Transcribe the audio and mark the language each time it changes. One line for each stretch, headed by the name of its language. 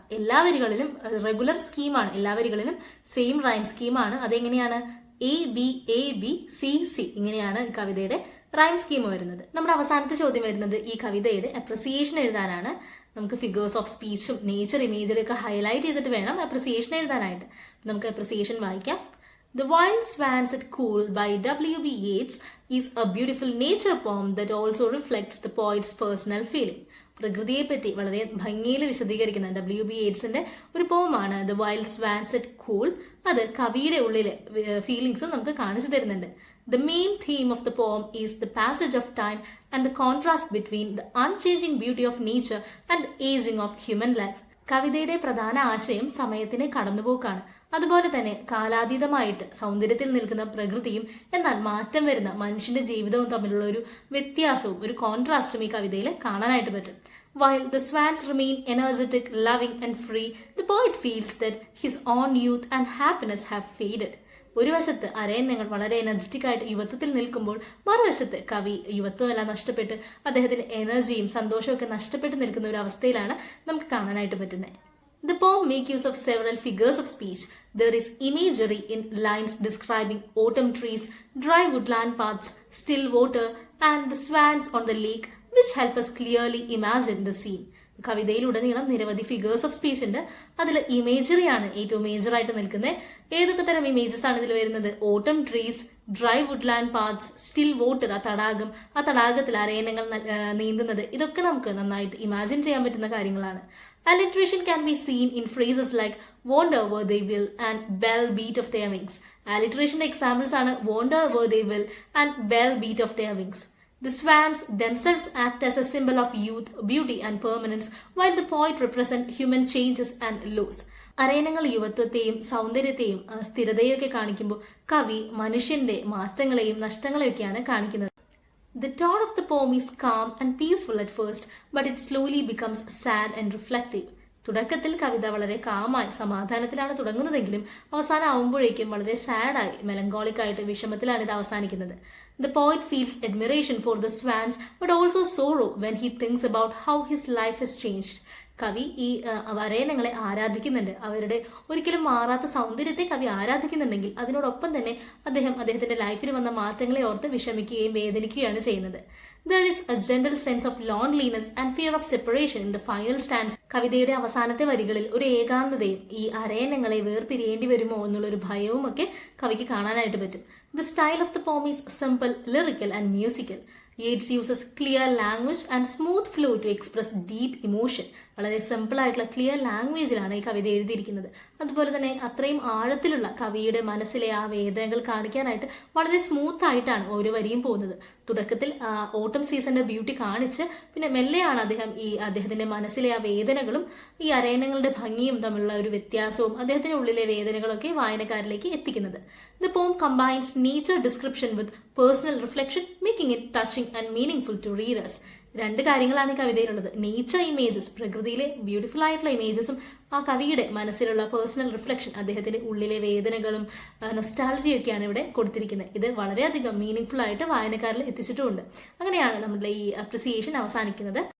Malayalam: എല്ലാ വരികളിലും റെഗുലർ സ്കീമാണ്. എല്ലാ വരികളിലും സെയിം റൈം സ്കീമാണ്. അതെങ്ങനെയാണ്?
English: ABABCC.
Malayalam: ഇങ്ങനെയാണ് ഈ കവിതയുടെ റൈം സ്കീം വരുന്നത്. നമ്മുടെ അവസാനത്തെ ചോദ്യം വരുന്നത് ഈ കവിതയുടെ അപ്രിസിയേഷൻ എഴുതാനാണ്. നമുക്ക് ഫിഗേഴ്സ് ഓഫ് സ്പീച്ചും നേച്ചർ ഇമേജറി ഒക്കെ ഹൈലൈറ്റ് ചെയ്തിട്ട് വേണം അപ്രിസിയേഷൻ എഴുതാനായിട്ട്. നമുക്ക് അപ്രിസിയേഷൻ വായിക്കാം.
English: The Wild Swans at Cool by W.B. Yeats is a beautiful nature poem that also reflects the poet's personal feeling.
Malayalam: പ്രകൃതിയെ പറ്റി വളരെ ഭംഗിയിൽ വിശദീകരിക്കുന്ന W.B. യേറ്റ്സിന്റെ ഒരു പോമാണ് the wild Swans at cool. അത് കവിയുടെ ഉള്ളിലെ ഫീലിംഗ്സും നമുക്ക് കാണിച്ചു തരുന്നുണ്ട്.
English: The main theme of the poem is the passage of time and the contrast between the unchanging beauty of nature and the aging of human life.
Malayalam: കവിതയുടെ പ്രധാന ആശയം സമയത്തിന്റെ കടന്നുപോക്കാണ്. അതുപോലെ തന്നെ കാലാതീതമായിട്ട് സൗന്ദര്യത്തിൽ നിൽക്കുന്ന പ്രകൃതിയും എന്നാൽ മാറ്റം വരുന്ന മനുഷ്യന്റെ ജീവിതവും തമ്മിലുള്ള ഒരു വ്യത്യാസവും ഒരു കോൺട്രാസ്റ്റും ഈ കവിതയിൽ കാണാനായിട്ട് പറ്റും.
English: While the swans remain energetic, loving and free, the poet feels that his own youth and happiness have faded.
Malayalam: ഒരു വശത്ത് അരയന്നങ്ങൾ വളരെ എനർജറ്റിക് ആയിട്ട് യുവത്വത്തിൽ നിൽക്കുമ്പോൾ മറുവശത്ത് കവി യുവത്വമെല്ലാം നഷ്ടപ്പെട്ട് അദ്ദേഹത്തിന്റെ എനർജിയും സന്തോഷവും ഒക്കെ നഷ്ടപ്പെട്ട് നിൽക്കുന്ന ഒരു അവസ്ഥയിലാണ് നമുക്ക് കാണാനായിട്ട് പറ്റുന്നത്.
English: The poem makes use of several figures of speech. There is imagery in lines describing autumn trees, dry woodland paths, still water, and the swans on the lake, which help us clearly imagine the scene.
Malayalam: കവിതയിലുടനീളം നിരവധി figures of speech ഉണ്ട്. അതിൽ ഇമേജറിയാണ് ഏറ്റവും മേജറായിട്ട് നിൽക്കുന്നത്. ഏതൊക്കെ തരം images ആണ് ഇതിൽ വരുന്നത്? ഓട്ടം trees, dry Woodland paths, still water, ആ തടാകം, ആ തടാകത്തിൽ അരയന്നങ്ങൾ നീന്തുന്നത്, ഇതൊക്കെ നമുക്ക് നന്നായിട്ട് ഇമാജിൻ ചെയ്യാൻ പറ്റുന്ന കാര്യങ്ങളാണ്.
English: Alliteration can be seen in phrases like wander where they will and bell beat of their wings. Alliteration examples are wander where they will and bell beat of their wings. The swans themselves act as a symbol of youth, beauty and permanence, while the poet represents human changes and loss.
Malayalam: അരയനങ്ങൾ യുവത്വത്തെയും സൗന്ദര്യത്തെയും സ്ഥിരതയൊക്കെ കാണിക്കുമ്പോൾ കവി മനുഷ്യന്റെ മാറ്റങ്ങളെയും നഷ്ടങ്ങളെയൊക്കെയാണ് കാണിക്കുന്നത്.
English: The tone of the poem is calm and peaceful at first, but it slowly becomes sad and reflective.
Malayalam: തുടക്കത്തിൽ കവിത വളരെ കാമായി സമാധാനത്തിലാണ് തുടങ്ങുന്നതെങ്കിലും അവസാനം ആവുമ്പോഴേക്കും വളരെ സാഡായി melancholic ആയിട്ട് വിഷമത്തിലാണ് ഇത് അവസാനിക്കുന്നത്.
English: The poet feels admiration for the swans but also sorrow when he thinks about how his life has changed.
Malayalam: കവി ഈ വരേനങ്ങളെ ആരാധിക്കുന്നുണ്ട്. അവരുടെ ഒരിക്കലും മാറാത്ത സൗന്ദര്യത്തെ കവി ആരാധിക്കുന്നുണ്ടെങ്കിൽ അതിനോടൊപ്പം തന്നെ അദ്ദേഹത്തിന്റെ ലൈഫിൽ വന്ന മാറ്റങ്ങളെ ഓർത്ത് വിഷമിക്കുകയും വേദനിക്കുകയാണ് ചെയ്യുന്നത്.
English: There is a general sense of loneliness and fear of separation in the final stanza.
Malayalam: കവിതയുടെ അവസാനത്തെ വരികളിൽ ഒരു ഏകാന്തതയും ഈ അരയന്നങ്ങളെ വേർപിരിയേണ്ടി വരുമോ എന്നുള്ളൊരു ഭയവും ഒക്കെ കവിക്ക് കാണാനായിട്ട് പറ്റും.
English: The style of the poem is simple, lyrical and musical. Yeats uses clear language and smooth flow to express deep emotion.
Malayalam: വളരെ സിമ്പിൾ ആയിട്ടുള്ള ക്ലിയർ ലാംഗ്വേജിലാണ് ഈ കവിത എഴുതിയിരിക്കുന്നത്. അതുപോലെ തന്നെ അത്രയും ആഴത്തിലുള്ള കവിയുടെ മനസ്സിലെ ആ വേദനകൾ കാണിക്കാനായിട്ട് വളരെ സ്മൂത്ത് ആയിട്ടാണ് ഓരോ വരിയും പോകുന്നത്. തുടക്കത്തിൽ ഓട്ടം സീസണിന്റെ ബ്യൂട്ടി കാണിച്ച് പിന്നെ മെല്ലെയാണ് അദ്ദേഹത്തിന്റെ മനസ്സിലെ ആ വേദനകളും ഈ അരയന്നങ്ങളുടെ ഭംഗിയും തമ്മിലുള്ള ഒരു വ്യത്യാസവും അദ്ദേഹത്തിന്റെ ഉള്ളിലെ വേദനകളൊക്കെ വായനക്കാരിലേക്ക് എത്തിക്കുന്നത്.
English: The poem combines nature description with personal reflection, making it touching and meaningful to readers.
Malayalam: രണ്ട് കാര്യങ്ങളാണ് ഈ കവിതയിലുള്ളത്. നേച്ചർ ഇമേജസ്, പ്രകൃതിയിലെ ബ്യൂട്ടിഫുൾ ആയിട്ടുള്ള ഇമേജസും ആ കവിയുടെ മനസ്സിലുള്ള പേഴ്സണൽ റിഫ്ലക്ഷൻ, അദ്ദേഹത്തിന്റെ ഉള്ളിലെ വേദനകളും നൊസ്റ്റാൾജിയൊക്കെയാണ് ഇവിടെ കൊടുത്തിരിക്കുന്നത്. ഇത് വളരെയധികം മീനിങ് ആയിട്ട് വായനക്കാരിൽ എത്തിച്ചിട്ടുമുണ്ട്. അങ്ങനെയാണ് നമ്മുടെ ഈ അപ്രിസിയേഷൻ അവസാനിക്കുന്നത്.